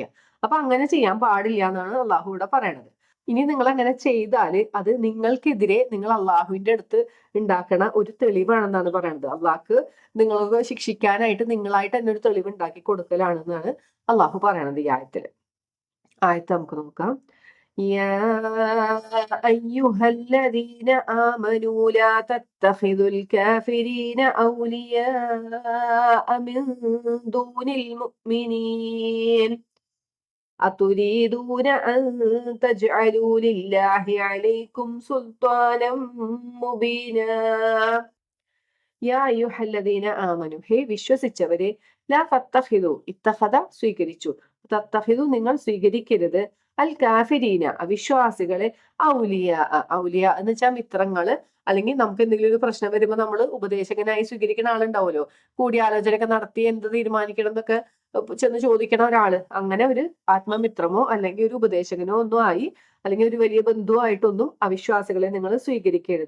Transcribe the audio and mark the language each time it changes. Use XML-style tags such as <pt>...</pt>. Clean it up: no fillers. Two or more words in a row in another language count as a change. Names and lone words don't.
<ml>അപ്പൊ അങ്ങനെ ചെയ്യാൻ പാടില്ല എന്നാണ് അള്ളാഹു ഇവിടെ പറയണത്. ഇനി നിങ്ങൾ അങ്ങനെ ചെയ്താല് അത് നിങ്ങൾക്കെതിരെ നിങ്ങൾ അള്ളാഹുവിന്റെ അടുത്ത് ഉണ്ടാക്കണ ഒരു തെളിവാണെന്നാണ് പറയുന്നത്. അള്ളാഹ്ക്ക് നിങ്ങൾക്ക് ശിക്ഷിക്കാനായിട്ട് നിങ്ങളായിട്ട് തന്നെ ഒരു തെളിവ് ഉണ്ടാക്കി കൊടുക്കലാണെന്നാണ് അള്ളാഹു പറയണത് ഈ ആയത്തില്. ആയത്ത് നമുക്ക് നോക്കാം.</ml> <ar>يا أيها الذين آمنوا لا تتخذوا الكافرين أولياء من دون المؤمنين أتريدون أن تجعلوا لله عليكم سلطانا مبينا يا أيها الذين آمنوا</ar> <ml>ഹേ വിശ്വസിച്ചവരെ,</ml> <ar>لا تتخذوا</ar> <ml>ഇത്തഖദ സ്വീകരിച്ചു, തത്തഖിദു നിങ്ങൾ സ്വീകരിക്കരുത്,</ml> <ar>الكافرين</ar> <ml>അവിശ്വാസികളെ, ഔലിയ ഔലിയ എന്ന് വെച്ചാൽ മിത്രങ്ങള്, അല്ലെങ്കിൽ നമുക്ക് എന്തെങ്കിലും ഒരു പ്രശ്നം വരുമ്പോൾ നമ്മൾ ഉപദേശകനായി സ്വീകരിക്കുന്ന ആളുണ്ടാവുമല്ലോ, കൂടിയാലോചനയൊക്കെ നടത്തി എന്ത് തീരുമാനിക്കണം എന്നൊക്കെ ചെന്ന് ചോദിക്കണ ഒരാള്, അങ്ങനെ ഒരു ആത്മമിത്രമോ അല്ലെങ്കിൽ ഒരു ഉപദേശകനോ ഒന്നും ആയി, അല്ലെങ്കിൽ ഒരു വലിയ ബന്ധുവായിട്ടൊന്നും അവിശ്വാസികളെ നിങ്ങൾ സ്വീകരിക്കരുത്.</ml>